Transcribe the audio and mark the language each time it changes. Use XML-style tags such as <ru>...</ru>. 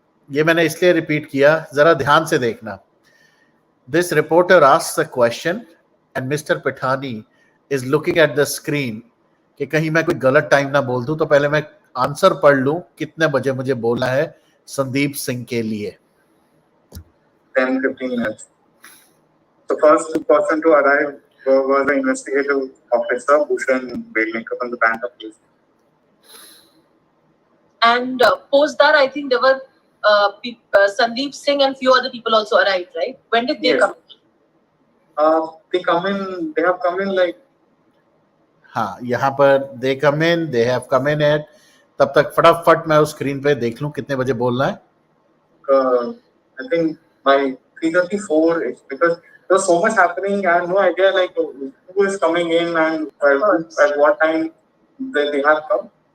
<hi>ये मैंने इसलिए रिपीट किया, जरा ध्यान से देखना.</hi> <en>This reporter asks a question and Mr. Pithani is looking at the screen</en> <hi>कि कहीं मैं कोई गलत टाइम ना बोल दूं, तो पहले मैं आंसर पढ़ लूं कितने बजे मुझे बोलना है संदीप सिंह के लिए.</hi> <en>10-15 minutes. The first person to arrive was the investigative officer, Bhushan Belnikar from the Bank of Police. And post that, I think there were Sandeep Singh and few other people also arrived, right? When did they come? They have come in like.</en> <hi>हाँ, यहाँ पर</hi> <en>they come in, they have come in at.</en> <hi>तब तक फटाफट मैं उस screen पे देख लूं कितने बजे बोलना है.</hi> <en>I think by 3:34, because there's so much happening. I have no idea like who is coming in and at what time they have come.</en>